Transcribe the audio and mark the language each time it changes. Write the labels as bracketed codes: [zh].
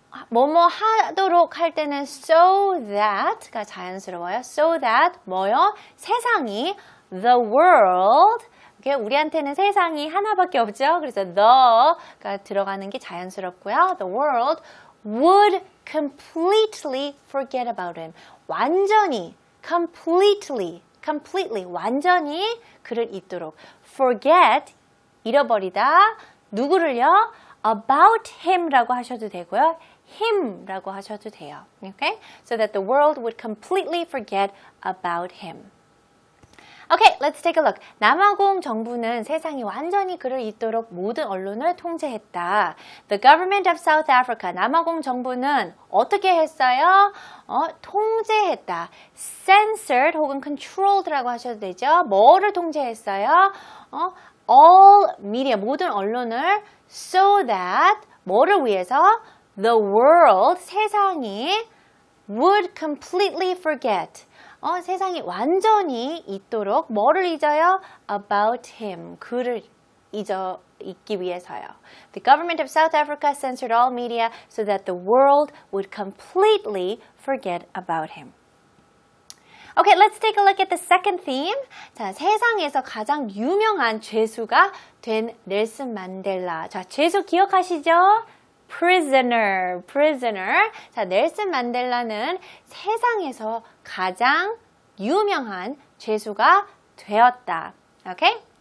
[ko] 뭐뭐 하도록 할 때는 so that가 자연스러워요. So that 뭐요? 세상이 the world 우리한테는 세상이 하나밖에 없죠. 그래서 the가 들어가는 게 자연스럽고요. [en] The world would completely forget about him. [ko] 완전히, completely, 완전히 그를 잊도록. Forget, 잃어버리다. 누구를요? About him라고 하셔도 되고요. him라고 하셔도 돼요. [en] Okay? So that the world would completely forget about him. Okay, let's take a look. [ko] 남아공 정부는 세상이 완전히 그를 잊도록 모든 언론을 통제했다. [en] The government of South Africa, [ko] 남아공 정부는 어떻게 했어요? 통제했다. Censored 혹은 controlled라고 하셔도 되죠. 뭐를 통제했어요? [en] All media, [ko] 모든 언론을 so that 뭐를 위해서? [en] The world, 세상이 would completely forget. [ko] 세상이 완전히 잊도록 뭐를 잊어요? [en] About him. [ko] 그를 잊기 위해서요. [en] The government of South Africa censored all media so that the world would completely forget about him. Okay, let's take a look at the second theme. [ko] 자, 세상에서 가장 유명한 죄수가 된 넬슨 만델라. 자, 죄수 기억하시죠? prisoner. 자, 넬슨 만델라는 세상에서 가장 유명한 죄수가 되었다. 오케이?